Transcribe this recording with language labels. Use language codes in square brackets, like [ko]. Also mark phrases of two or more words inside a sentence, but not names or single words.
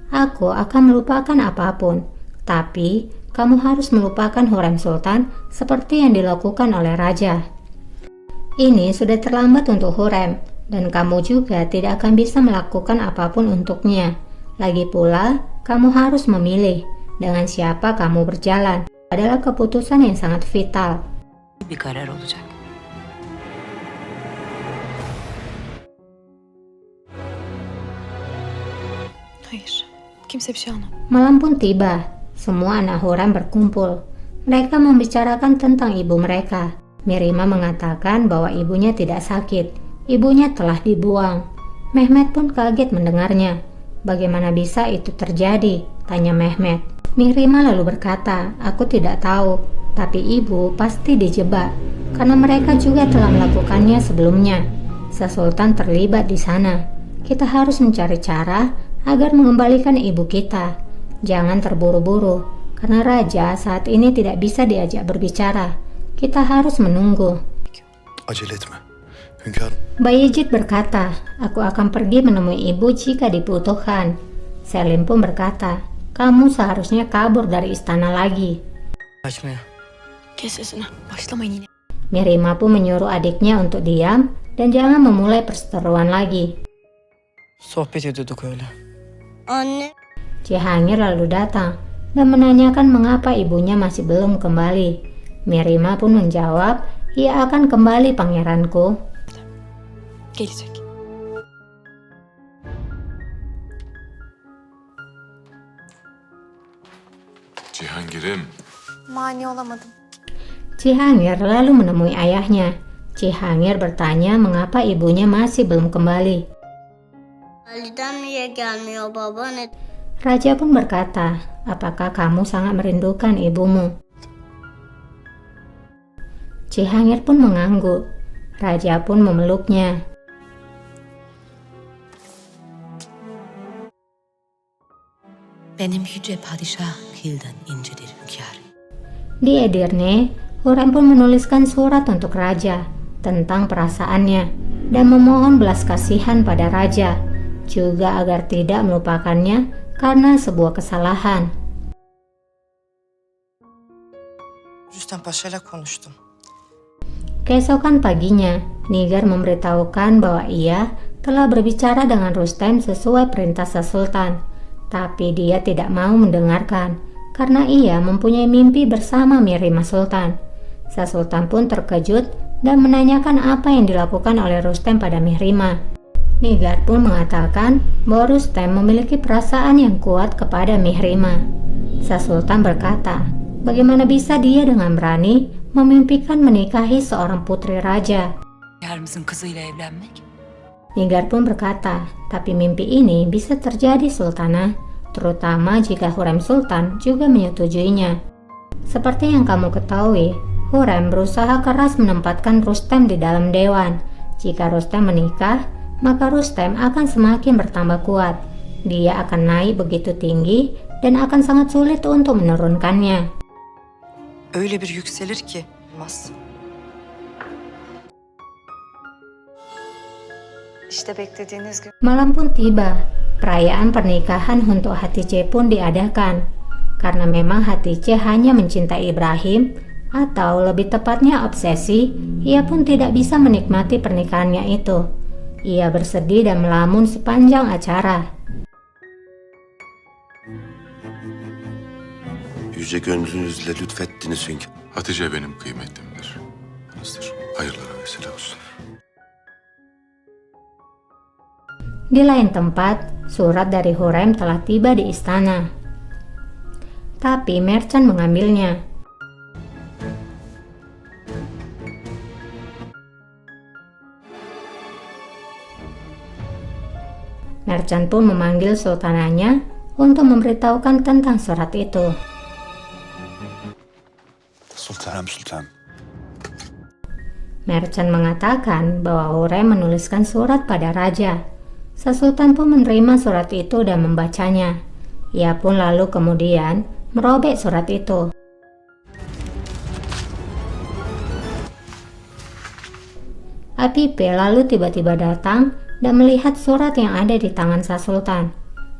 [id] Aku akan melupakan apapun. Tapi kamu harus melupakan Hurrem Sultan seperti yang dilakukan oleh raja. Ini sudah terlambat untuk Hurrem, dan kamu juga tidak akan bisa melakukan apapun untuknya. Lagi pula, kamu harus memilih dengan siapa kamu berjalan. Adalah keputusan yang sangat vital. [tr] Bir karar olacak. Hayır. Kimse bir şey anlamadı. [id] Malam pun tiba. Semua anak Hurrem berkumpul. Mereka membicarakan tentang ibu mereka. Mirima mengatakan bahwa ibunya tidak sakit. Ibunya telah dibuang. Mehmet pun kaget mendengarnya. Bagaimana bisa itu terjadi? Tanya Mehmet. Mirima lalu berkata, aku tidak tahu. Tapi ibu pasti dijebak. Karena mereka juga telah melakukannya sebelumnya. Sesultan terlibat di sana. Kita harus mencari cara agar mengembalikan ibu kita. Jangan terburu-buru, karena raja saat ini tidak bisa diajak berbicara. Kita harus menunggu. [tr] Acele etme. Hünkârım. [id] Bayezid berkata, aku akan pergi menemui ibu jika dibutuhkan. Selim pun berkata, kamu seharusnya kabur dari istana lagi. [tr] Açmaya. Kes sesini. Başlamayın yine. [id] Mirima pun menyuruh adiknya untuk diam dan jangan memulai perseteruan lagi. [tr] Sohbet ediyorduk öyle. [id] Cihangir lalu datang dan menanyakan mengapa ibunya masih belum kembali. Mirima pun menjawab, ia akan kembali pangeranku. [tr] Gelecek. Cihangir'im. Mani olamadım. [id] Cihangir lalu menemui ayahnya. Cihangir bertanya mengapa ibunya masih belum kembali. [tr] Validem niye gelmiyor baba? [id] Raja pun berkata, apakah kamu sangat merindukan ibumu? Cihangir pun mengangguk. Raja pun memeluknya. [tr] Benim yüce padişah Hilden incedir hünkârım. [id] Di Edirne, Hurrem pun menuliskan surat untuk raja tentang perasaannya dan memohon belas kasihan pada raja, juga agar tidak melupakannya karena sebuah kesalahan. [tr] Rüstem Paşa'yla konuştum. [id] Keesokan paginya, Nigar memberitahukan bahwa ia telah berbicara dengan Rustem sesuai perintah Sesultan, tapi dia tidak mau mendengarkan karena ia mempunyai mimpi bersama Mirima Sultan. Sesultan pun terkejut dan menanyakan apa yang dilakukan oleh Rustem pada Mirima. Nigar pun mengatakan bahwa Rustem memiliki perasaan yang kuat kepada Mirima. Sesultan berkata, bagaimana bisa dia dengan berani memimpikan menikahi seorang putri raja? [tr] Hünkârımızın kızıyla evlenmek. [id] Nigar pun berkata, tapi mimpi ini bisa terjadi Sultanah, terutama jika Hurrem Sultan juga menyetujuinya. Seperti yang kamu ketahui, Hurrem berusaha keras menempatkan Rustem di dalam dewan. Jika Rustem menikah, maka Rustem akan semakin bertambah kuat. Dia akan naik begitu tinggi dan akan sangat sulit untuk menurunkannya. [tr] Öyle bir yükselir ki. Olmaz. İşte beklediğiniz gibi. [id] Malam pun tiba. Perayaan pernikahan untuk Hatice pun diadakan. Karena memang Hatice hanya mencintai Ibrahim, atau lebih tepatnya obsesi, ia pun tidak bisa menikmati pernikahannya itu. Ia bersedih dan melamun sepanjang acara. [tr] Yüce gönlünüzle lütfettiniz hünkârım. Hatice benim kıymetlimdir. Yanınızdır. Hayırlara vesile olsun. [id] Di lain tempat, surat dari Hurrem telah tiba di istana. Tapi Mercan mengambilnya. Mercan pun memanggil sultananya untuk memberitahukan tentang surat itu. [tr] Sultanım sultan. [id] Mercan mengatakan bahwa Hurrem menuliskan surat pada raja. Sesultan pun menerima surat itu dan membacanya. Ia pun lalu kemudian merobek surat itu. Apipe lalu tiba-tiba datang dan melihat surat yang ada di tangan Sesultan.